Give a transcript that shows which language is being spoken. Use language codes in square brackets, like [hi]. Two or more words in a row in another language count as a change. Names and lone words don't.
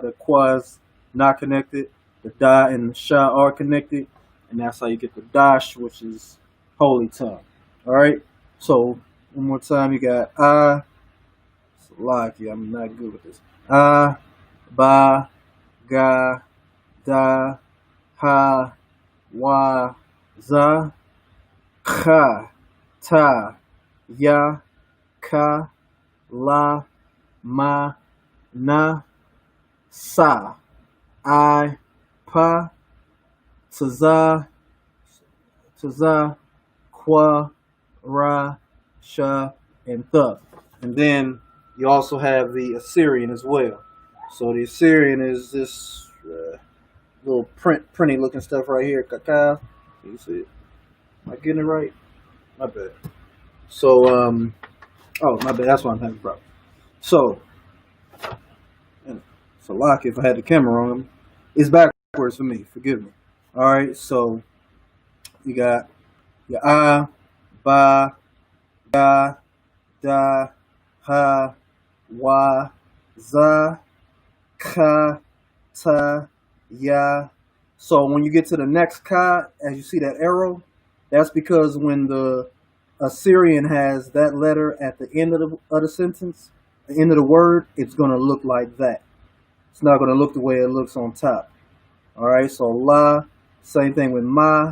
[en] The Qua's not connected. The Da and the Sha are connected. And that's how you get the Dash, which is holy tongue. Alright? So, one more time, you got Salaki, I'm not good with this. Ba, Ga, Da, Ha, Wa, Za, Kha, Ta, Ya, Ka, La, Ma, Na, Sa, I, Pa, Taza, Qua, Ra, Sha, and Th. And then you also have the Assyrian as well. So the Assyrian is this little printy looking stuff right here. Cacao. You see it? Am I getting it right? My bad. So, my bad. That's why I'm having a problem. So, lock if I had the camera on him. It's backwards for me. Forgive me. All right. So, you got your Ba, Ga, Da, Ha, Wa, Za, Ka, Ta, Ya. So when you get to the next Ka, as you see that arrow, that's because when the Assyrian has that letter at the end of the sentence, the end of the word, it's going to look like that. It's not going to look the way it looks on top. All right, so La, same thing with Ma.